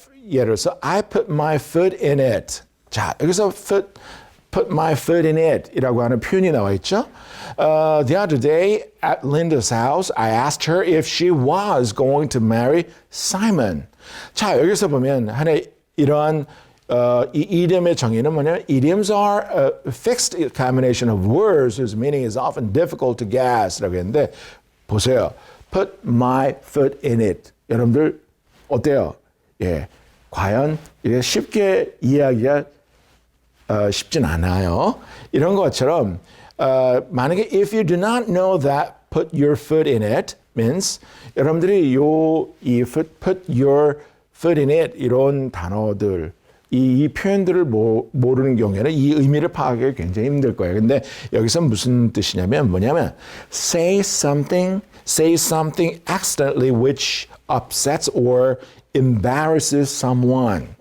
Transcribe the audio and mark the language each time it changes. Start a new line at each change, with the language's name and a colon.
Korean: 예를 들어서
English: I put my foot in it.
Korean: 자, 여기서 put my foot in it 이라고 하는 표현이 나와 있죠.
English: The other day at Linda's house, I asked her if she was going to marry Simon.
Korean: 자, 여기서 보면 하나의 이러한 이 idiom의 정의는 뭐냐면
English: idioms are a fixed combination of words whose meaning is often difficult to guess
Korean: 라고 했는데 보세요.
English: Put my foot in it.
Korean: 여러분들 어때요? 예, 과연 이게 쉽게 이해하기가 쉽진 않아요. 이런 것처럼 만약에
English: if you do not know that put your foot in it means
Korean: 여러분들이 이 put your foot in it 이런 단어들 이 표현들을 모르는 경우에는 이 의미를 파악하기 굉장히 힘들 거예요. 근데 여기서 무슨 뜻이냐면 뭐냐면
English: say something accidentally which upsets or embarrasses someone.